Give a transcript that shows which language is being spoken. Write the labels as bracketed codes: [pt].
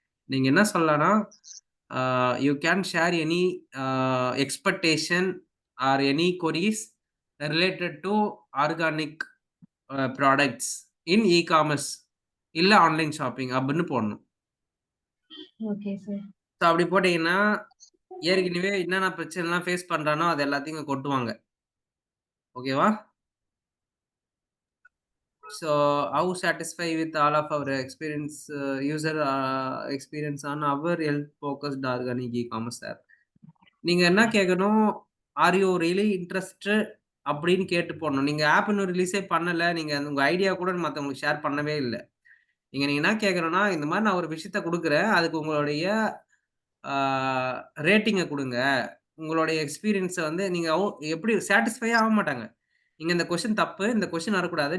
[ta] நீங்க என்ன சொல்லலாம்னா, [en] you can share any expectation or any queries related to organic products in e-commerce இல்ல online shopping [ta] அப்படின்னு போடணும். Okay sir. ஸோ அப்படி போட்டீங்கன்னா, ஏற்கனவே என்னென்ன பிரச்சனைலாம் ஃபேஸ் பண்றானோ, அது எல்லாத்தையும் இங்க கொட்டுவாங்க. ஓகேவா? [en] So, how satisfied with all of our experience, user experience on our health-focused organic e-commerce app? [ta] நீங்க என்ன கேட்கணும்? [en] are you really interested [ta] அப்படின்னு கேட்டு போடணும். நீங்க ஆப் இன்னும் ரிலீஸே பண்ணல. நீங்க உங்க ஐடியா கூட மத்தவங்களுக்கு ஷேர் பண்ணவே இல்ல. நீங்க என்ன கேட்கணும்னா, இந்த மாரி நான் ஒரு விஷயத்த குடுக்குறேன். அதுக்கு உங்களுடைய ஆ ரேட்டிங்க குடுங்க. உங்களுடைய எக்ஸ்பீரியன்ஸ வந்து நீங்க எப்படி சாட்டிஸ்ஃபையே ஆக மாட்டாங்க. நீங்க இந்த கொஸ்டின் தப்பு. இந்த கொஸ்டின் வரக்கூடாது.